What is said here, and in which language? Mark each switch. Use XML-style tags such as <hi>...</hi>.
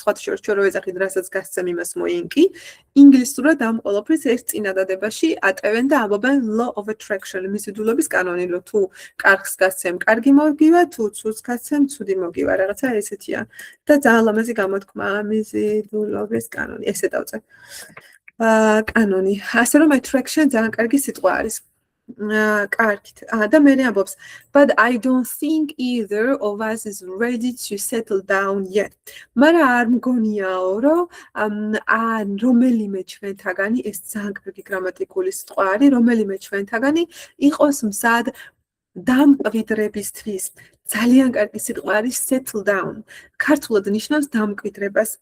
<ka>სხვათა შორის ჩვენ რო ეძახით რასაც გასცემ იმას მოინკი, ინგლისურად ამ ყველაფრის ერთ წინადადებაში ატევენ და ამბობენ law of attraction, მიზიდულობის კანონი, რომ თუ კარგს გასცემ, კარგი მოგივა, თუ ცუდს გასცემ, ცუდი მოგივა, რაღაცა ესეთია. და ძალიან ლამაზი გამოთქმა მიზიდულობის კანონი, ესე დავწე. კანონი. ასე რომ attraction ძალიან კარგი სიტყვა არის. კარგით. და მე ამბობს,</ka> <en>but I don't think either of us is ready to settle down yet.</en> <ka>მაგრამ არ მგონიაო, რომ რომელიმე ჩვენთაგანი ეს ძალიან კარგი გრამატიკული სიტყვა არის, რომელიმე ჩვენთაგანი იყოს მზად დამკვიდრებისთვის. ძალიან კარგი სიტყვა არის settle down. ქართულად ნიშნავს დამკვიდრებას.</ka>